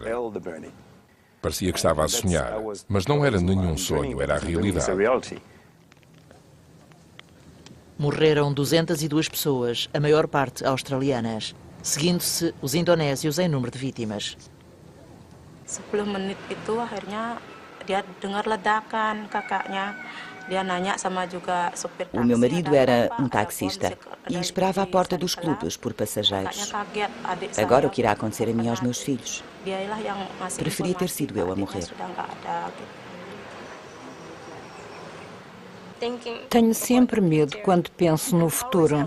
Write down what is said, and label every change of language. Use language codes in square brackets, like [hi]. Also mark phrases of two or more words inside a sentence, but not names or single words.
[pt] Parecia que estava a sonhar, mas não era nenhum sonho, era a realidade. Morreram 202 pessoas, a maior parte australianas, seguindo-se os indonésios em número de vítimas. [id] 10 menit itu akhirnya dia dengar ledakan, kakaknya dia nanya sama juga sopir taksi. [pt] O meu marido era um taxista e esperava à porta dos clubes por passageiros. Agora o que irá acontecer a mim e aos meus filhos? Preferia ter sido eu a morrer. Tenho sempre medo quando penso no futuro.